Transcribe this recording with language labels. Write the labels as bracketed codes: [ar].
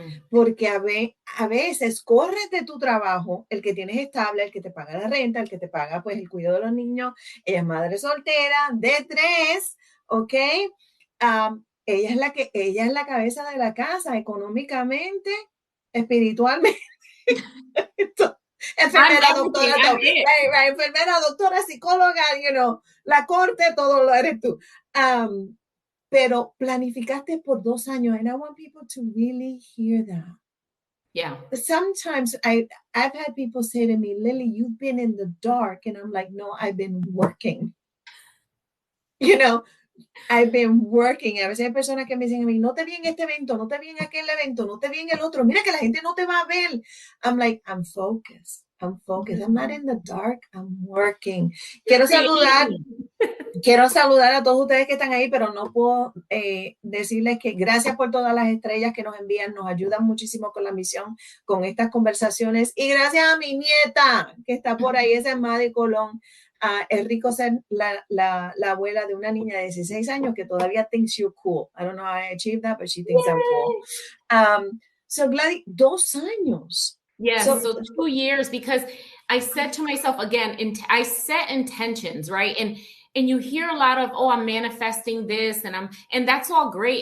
[es] Porque a veces corres de tu trabajo, el que tienes estable, el que te paga la renta, el que te paga pues el cuidado de los niños, ella es madre soltera, de 3, ¿ok? Ella es la cabeza de la casa económicamente, espiritualmente. Enfermera, doctora, todo. Right, enfermera, doctora, psicóloga, la corte, todo lo eres tú. Pero planificaste por 2 años, [en] and I want people to really hear that. Yeah. Sometimes I've had people say to me, Lily, you've been in the dark. And I'm like, no, I've been working. I've been working. [es] A veces hay personas que me dicen a mí, no te vi en este evento, no te vi en aquel evento, no te vi en el otro. Mira que la gente no te va a ver. [en] I'm like, I'm focused. I'm not in the dark. I'm working. [es] Quiero saludar a todos ustedes que están ahí, pero no puedo decirles que gracias por todas las estrellas que nos envían, nos ayudan muchísimo con la misión, con estas conversaciones. Y gracias a mi nieta que está por ahí, esa es Madre Colón. Es rico ser la abuela de una niña de 16 años que todavía [en] thinks you're cool. I don't know how I achieved that, but she thinks I'm cool. [es] So Gladys, 2 años. [en] Yes, so 2 years, because I said to myself again, I set intentions, right? And you hear a lot of, oh, I'm manifesting this and that's all great.